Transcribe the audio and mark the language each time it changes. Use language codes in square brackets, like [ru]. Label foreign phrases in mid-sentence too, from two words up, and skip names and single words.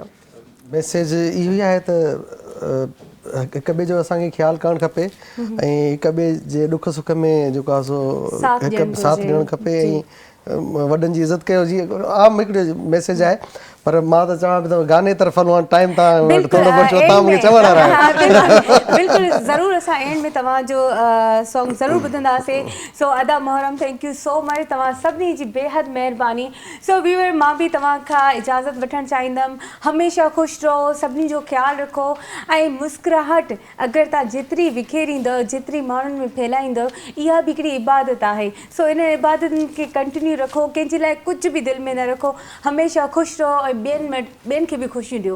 [sd] मैसेज इहो ई आहे त हिक ॿिए जो असांखे ख़्यालु करणु खपे ऐं हिक ॿिए जे ॾुख सुख में जेको आहे सो हिकु साथ ॾियणु खपे ऐं वॾनि जी इज़त कयो। जीअं आम हिकिड़ो मैसेज आहे, पर मां त चवां पियो गाने तरफ़ हलूं, टाइम तव्हां थोरो बचो, तव्हां मूंखे चवण वारा आहियो। बिल्कुलु ज़रूरु, असां एंड में तव्हांजो सॉन्ग ज़रूरु ॿुधंदासीं। सो अदा मोहरम, [en] thank you so much, [sd] तव्हां सभिनी जी बेहद महिरबानी। [en] so viewer, [sd] मां बि तव्हां खां इजाज़त वठणु चाहींदमि। हमेशह ख़ुशि रहो, सभिनी जो ख़्यालु रखो ऐं मुस्कुराहट अगरि तव्हां जेतिरी विखेरींदव, जेतिरी माण्हुनि में फैलाईंदव, इहा बि हिकिड़ी इबादत आहे। सो इन इबादतनि खे कंटिन्यू रखो, कंहिंजे लाइ कुझु बि दिलि में न रखो, हमेशह ख़ुशि रहो ऐं ॿियनि खे बि ख़ुशियूं ॾियो।